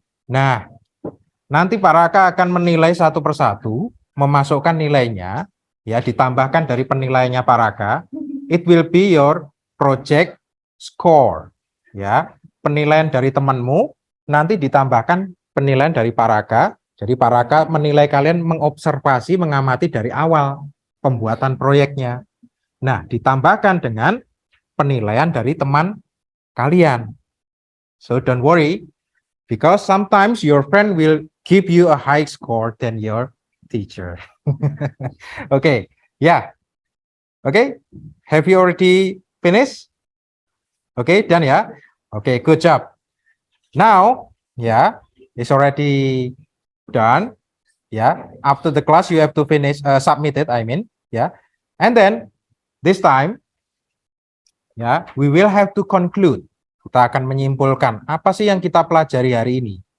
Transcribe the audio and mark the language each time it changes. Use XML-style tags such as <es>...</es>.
<id>Nah, nanti Paraka akan menilai satu persatu, memasukkan nilainya, ya, ditambahkan dari penilaiannya Paraka.</id> <en>It will be your project score.</en> <id>Ya, penilaian dari temanmu nanti ditambahkan penilaian dari Paraka. Jadi Paraka menilai kalian mengobservasi, mengamati dari awal pembuatan proyeknya. Nah, ditambahkan dengan penilaian dari teman kalian.</id> <en>So don't worry, Because sometimes your friend will give you a high score than your teacher. Okay, yeah. Okay, have you already finished? Okay, done, yeah? Okay, good job. Now, yeah, it's already done. Yeah, after the class, you have to finish, submit it, I mean, yeah. And then, this time, ya, we will have to conclude.</en> <id>Kita akan menyimpulkan apa sih yang kita pelajari hari ini.</id>